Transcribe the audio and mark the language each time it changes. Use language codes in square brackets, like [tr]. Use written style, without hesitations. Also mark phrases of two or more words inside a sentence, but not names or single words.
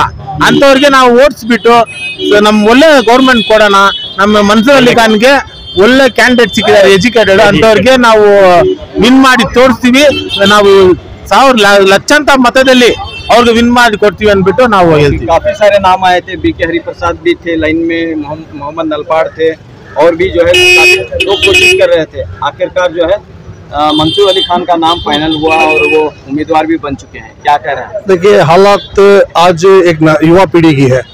[kn] ಅಂತವ್ರಿಗೆ ನಾವು ಓಟ್ಸ್ಬಿಟ್ಟು ನಮ್ ಒಳ್ಳೆ ಗೌರ್ಮೆಂಟ್ ಕೊಡೋಣ. ನಮ್ಮ ಮಂಸೂರ್ ಅಲಿ ಖಾನ್ಗೆ ಒಳ್ಳೆ ಕ್ಯಾಂಡಿಡೇಟ್ ಸಿಕ್ಕಿದ್ದಾರೆ, ಎಜುಕೇಟೆಡ್, ಅಂತವ್ರಿಗೆ ನಾವು ವಿನ್ ಮಾಡಿ ತೋರಿಸ್ತೀವಿ. ನಾವು 1,000 ಲಕ್ಷಾಂತರ मतದಲ್ಲಿ ಅವ್ರಿಗೆ ವಿನ್ ಮಾಡಿ ಕೊಡ್ತೀವಿ ಅಂದ್ಬಿಟ್ಟು ನಾವು ಹೇಳ್ತೀವಿ। [hi] काफी सारे नाम आए थे, BK हरिप्रसाद भी थे लाइन में, मोहम्मद नलपाड़ थे और भी जो है लोग कोशिश कर रहे थे। आखिरकार जो है मंसूर अली खान का नाम फाइनल हुआ और वो उम्मीदवार भी बन चुके हैं। क्या कह रहे हैं? देखिए, हालात आज एक युवा पीढ़ी की है।